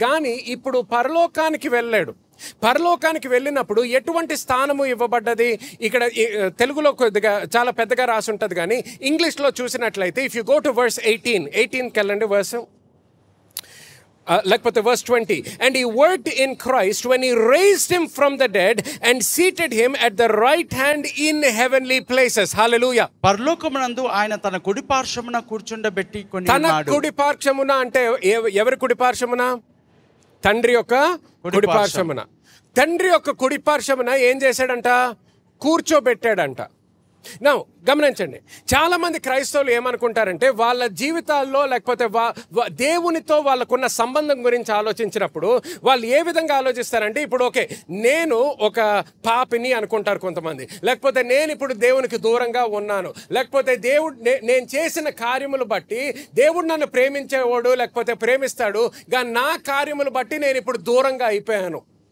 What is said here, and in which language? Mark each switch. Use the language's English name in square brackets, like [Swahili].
[Telugu] కానీ ఇప్పుడు పరలోకానికి వెళ్ళాడు. పరలోకానికి వెళ్ళినప్పుడు ఎటువంటి స్థానము ఇవ్వబడ్డది? ఇక్కడ తెలుగులో కొద్దిగా చాలా పెద్దగా రాసి ఉంటుంది, కానీ ఇంగ్లీష్లో చూసినట్లయితే [English] if you go to verse [Telugu] 18కి వెళ్ళండి, లేకపోతే verse 20. [English] And he worked in Christ when he raised him from the dead and seated him at the right hand in heavenly places. Hallelujah. [Telugu] పరలోకమునందు ఆయన తన కుడి పార్శ్వమున కూర్చుండబెట్టి కొని తన కుడి పార్శ్వమున అంటే ఎవరి కుడి పార్శ్వమున? తండ్రి యొక్క కుడి పార్శ్వమున. తండ్రి యొక్క కుడి పార్శ్వమున ఏం చేశాడంట? కూర్చోబెట్టాడంట. నా గమనించండి, చాలామంది క్రైస్తవులు ఏమనుకుంటారంటే వాళ్ళ జీవితాల్లో లేకపోతే దేవునితో వాళ్ళకున్న సంబంధం గురించి ఆలోచించినప్పుడు వాళ్ళు ఏ విధంగా ఆలోచిస్తారంటే, ఇప్పుడు ఓకే నేను ఒక పాపిని అనుకుంటారు కొంతమంది, లేకపోతే నేను ఇప్పుడు దేవునికి దూరంగా ఉన్నాను, లేకపోతే దేవుడు నేను చేసిన కార్యములు బట్టి దేవుడు నన్ను ప్రేమించేవాడు లేకపోతే ప్రేమిస్తాడు, కానీ నా కార్యములు బట్టి నేను ఇప్పుడు దూరంగా అయిపోయాను.